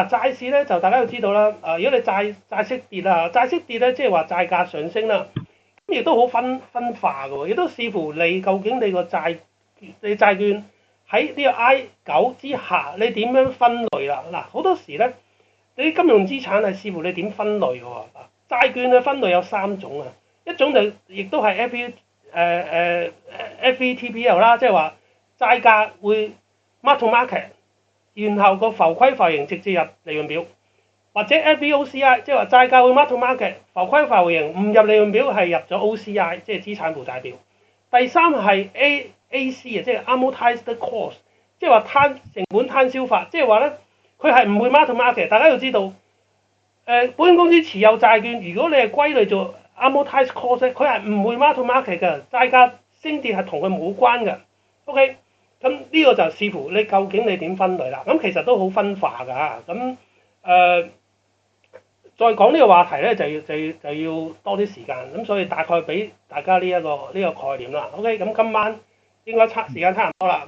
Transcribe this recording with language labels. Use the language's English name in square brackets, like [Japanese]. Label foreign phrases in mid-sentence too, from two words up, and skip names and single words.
[Cantonese] 債市咧就大家要知道啦。如果你債息跌啦，債息跌咧即係話債價上升啦，咁亦都好分化嘅喎，亦都視乎你究竟你債券喺呢個 I9之下，你點樣分類啦？嗱，好多時咧，你金融資產係視乎你點分類嘅喎。債券嘅分類有3種啊，一種就亦都係 FVTPL 啦，即係話債價會 [English] mark to market， [Cantonese] 然後個浮虧浮盈直接入利潤表，或者 FVOCI， 即係話債價會 [English] mark to market， [Cantonese] 浮虧浮盈唔入利潤表係入咗 OCI， 即係資產負債表。第三係 AC 啊，即係 [English] amortized cost， [Cantonese] 即係話成本攤銷法，即係話咧佢係唔會 [English] mark to market。 [Cantonese] 大家要知道，保險公司持有債券，如果你係歸類做 [English] amortized cost， [Cantonese] 佢係唔會 [English] mark to market [Cantonese] 嘅，債價升跌係同佢冇關嘅。OK。咁呢個就視乎你究竟你點分類啦。咁其實都好分化㗎。咁再講呢個話題咧，就要多啲時間。咁所以大概俾大家呢個概念啦。OK， 咁今晚應該時間差唔多啦。